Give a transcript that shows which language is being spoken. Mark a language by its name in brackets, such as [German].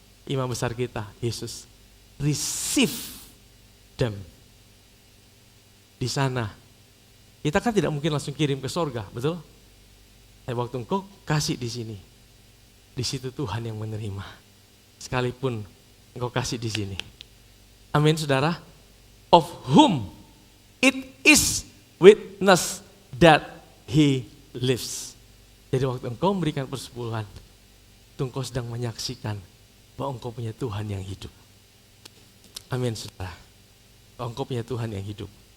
[Indonesian] Imam besar kita, Yesus. [English] Receive them. [Indonesian] Di sana. Kita kan tidak mungkin langsung kirim ke sorga, betul? Tapi waktu engkau kasih di sini. Di situ Tuhan yang menerima. Sekalipun engkau kasih di sini. Amin saudara. [English] Of whom it is witness that he lives. [Indonesian] Jadi waktu engkau memberikan persepuluhan, itu engkau sedang menyaksikan bahwa engkau punya Tuhan yang hidup. Amin saudara. Bahwa engkau punya Tuhan yang hidup.